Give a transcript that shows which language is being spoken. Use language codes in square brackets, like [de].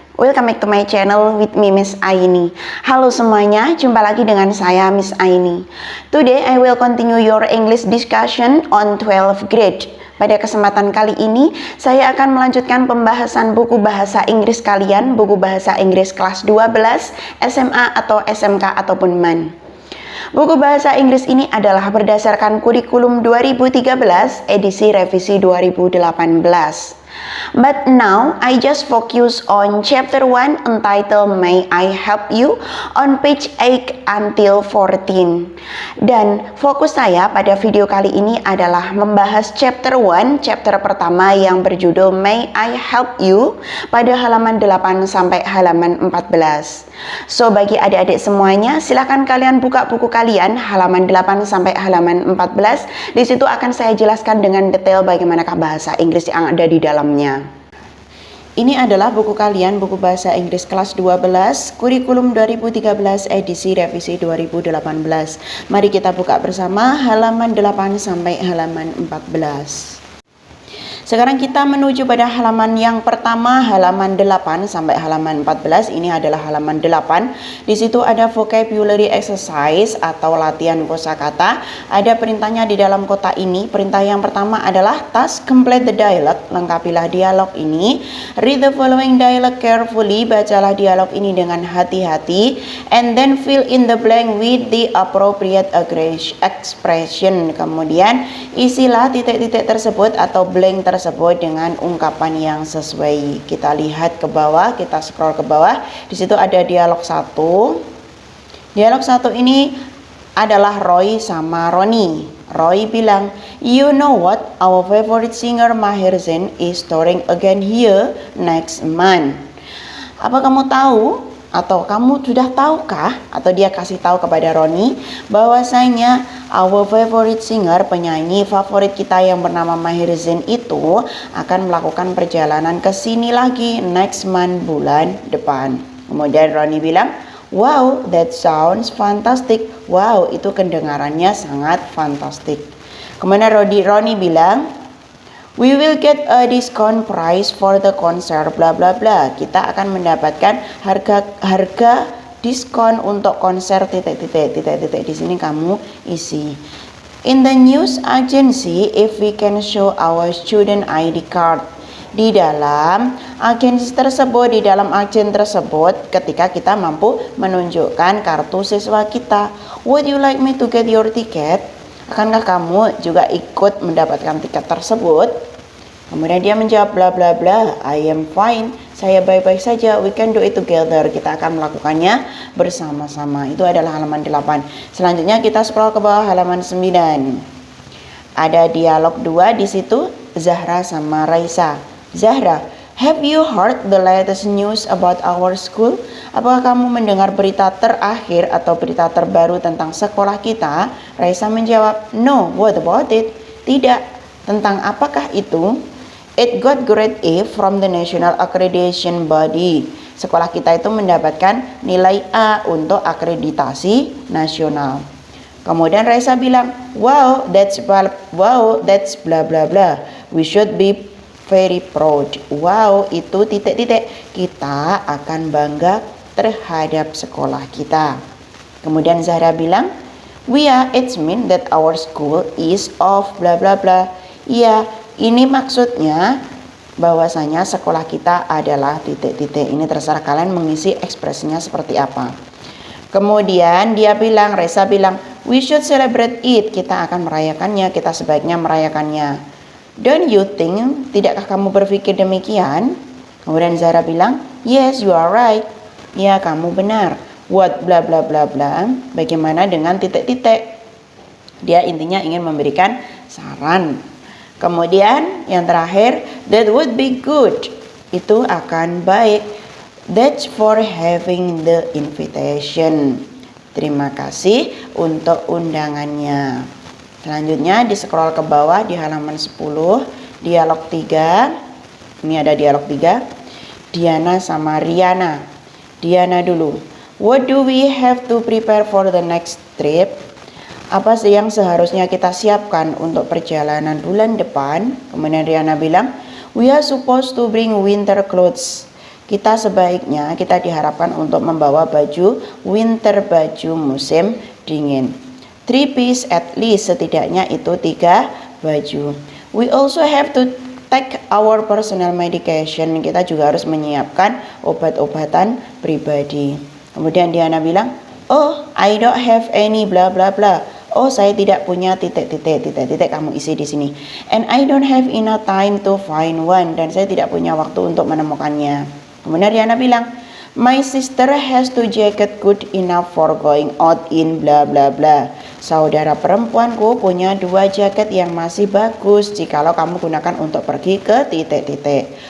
[en] welcome back to my channel with me Miss Aini. [id] Halo semuanya, jumpa lagi dengan saya Miss Aini. [en] Today I will continue your English discussion on 12th grade. [id] Pada kesempatan kali ini, saya akan melanjutkan pembahasan buku bahasa Inggris kalian, buku bahasa Inggris kelas 12, SMA atau SMK ataupun MAN. Buku bahasa Inggris ini adalah berdasarkan kurikulum 2013, edisi revisi 2018. [en] But now, I just focus on chapter 1 entitled May I Help You on page 8 until 14. [id] Dan fokus saya pada video kali ini adalah membahas chapter 1, chapter pertama yang berjudul May I Help You pada halaman 8 sampai halaman 14. So, bagi adik-adik semuanya, silakan kalian buka buku kalian halaman 8 sampai halaman 14. Di situ akan saya jelaskan dengan detail bagaimanakah bahasa Inggris yang ada di dalamnya. Ini adalah buku kalian, buku bahasa Inggris kelas 12, kurikulum 2013, edisi revisi 2018. Mari kita buka bersama halaman 8 sampai halaman 14. Sekarang kita menuju pada halaman yang pertama, halaman 8 sampai halaman 14. Ini adalah halaman 8. Di situ ada vocabulary exercise atau latihan kosakata. Ada perintahnya di dalam kotak ini. Perintah yang pertama adalah [en] task complete the dialogue. [id] Lengkapilah dialog ini. [en] Read the following dialogue carefully. [id] Bacalah dialog ini dengan hati-hati. [en] And then fill in the blank with the appropriate expression. [id] Kemudian isilah titik-titik tersebut atau blank tersebut dengan ungkapan yang sesuai. Kita lihat ke bawah, kita scroll ke bawah. Di situ ada dialog 1. Dialog 1 ini adalah Roy sama Roni. Roy bilang, [en] "You know what? Our favorite singer Maher Zain is touring again here next month." [id] Apa kamu tahu? Atau kamu sudah tahukah? Atau dia kasih tahu kepada Roni bahwasanya [en] our favorite singer, [id] penyanyi favorit kita yang bernama Maher Zain itu akan melakukan perjalanan ke sini lagi [en] next month, [id] bulan depan. Kemudian Roni bilang, [en] "Wow, that sounds fantastic." [id] Wow, itu kedengarannya sangat fantastik. Kemudian Roni bilang, [en] "We will get a discount price for the concert bla bla bla." [id] Kita akan mendapatkan harga diskon untuk konser titik-titik. Di sini kamu isi. [en] "In the news agency, if we can show our student ID card." [id] Di dalam agensi tersebut, di dalam agen tersebut, ketika kita mampu menunjukkan kartu siswa kita. [en] "Would you like me to get your ticket?" [id] Akankah kamu juga ikut mendapatkan tiket tersebut? Kemudian dia menjawab bla bla bla, [en] "I am fine." [id] Saya baik-baik saja. [en] "We can do it together." [id] Kita akan melakukannya bersama-sama. Itu adalah halaman 8. Selanjutnya kita scroll ke bawah halaman 9. Ada dialog 2 di situ, Zahra sama Raisa. [en] Zahra, "Have you heard the latest news about our school?" [id] Apakah kamu mendengar berita terakhir atau berita terbaru tentang sekolah kita? Raisa menjawab, [en] "No, what about it?" [id] Tidak. Tentang apakah itu? [en] "It got grade A from the National Accreditation Body." [id] Sekolah kita itu mendapatkan nilai A untuk akreditasi nasional. Kemudian Raisa bilang, wow, [en] that's bla bla bla. "We should be very proud." [id] Wow, itu titik-titik. Kita akan bangga terhadap sekolah kita. Kemudian Zahra bilang, [en] it's mean that our school is of bla bla bla." [id] Ya, ini maksudnya bahwasanya sekolah kita adalah titik-titik. Ini terserah kalian mengisi ekspresinya seperti apa. Kemudian Raisa bilang, [en] "We should celebrate it." [id] Kita akan merayakannya, kita sebaiknya merayakannya. [en] "Don't you think?" [id] Tidakkah kamu berpikir demikian? Kemudian Zahra bilang, [en] "Yes, you are right." [id] Ya, kamu benar. [en] "What bla bla bla bla." [id] Bagaimana dengan titik-titik? Dia intinya ingin memberikan saran. Kemudian yang terakhir, [en] "That would be good." [id] Itu akan baik. [en] "That's for having the invitation." [id] Terima kasih untuk undangannya. Selanjutnya di scroll ke bawah di halaman 10, dialog 3. Ini ada dialog 3. Diana sama Riana. Diana dulu. [en] "What do we have to prepare for the next trip?" [id] Apa sih yang seharusnya kita siapkan untuk perjalanan bulan depan? Kemudian Riana bilang, [en] "We are supposed to bring winter clothes." [id] kita sebaiknya kita diharapkan untuk membawa baju winter, baju musim dingin. [en] 3 piece at least, [id] setidaknya itu 3 baju. [en] We also have to take our personal medication. [id] Kita juga harus menyiapkan obat-obatan pribadi. Kemudian Diana bilang, [en] oh, I don't have any bla bla bla. [id] Oh, saya tidak punya titik-titik kamu isi di sini. [en] And I don't have enough time to find one. [id] Dan saya tidak punya waktu untuk menemukannya. Kemudian Diana bilang, [en] my sister has 2 jacket good enough for going out in bla bla bla. [id] Saudara perempuanku punya 2 jaket yang masih bagus jikalau kamu gunakan untuk pergi ke titik-titik.